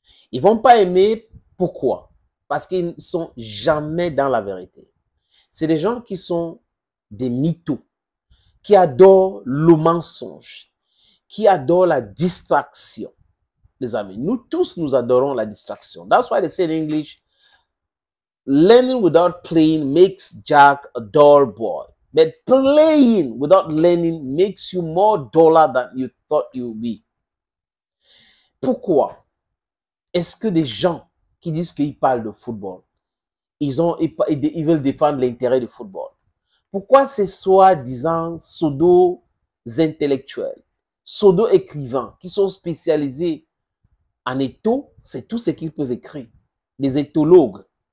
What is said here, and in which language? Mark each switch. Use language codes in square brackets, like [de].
[fr] Ils vont pas aimer pourquoi? Parce qu'ils ne sont jamais dans la vérité. C'est des gens qui sont des mythos, qui adorent le mensonge, qui adorent la distraction. Les amis, nous tous, nous adorons la distraction. [en] That's why they say in English, learning without playing makes Jack a dull boy. But playing without learning makes you more duller than you thought you would be. [fr] Pourquoi est-ce que des gens qui disent qu'ils parlent de football, ils veulent défendre l'intérêt du football? Pourquoi ces soi-disant pseudo-intellectuels, pseudo-écrivains qui sont spécialisés en étho, c'est tout ce qu'ils peuvent écrire, des éthologues?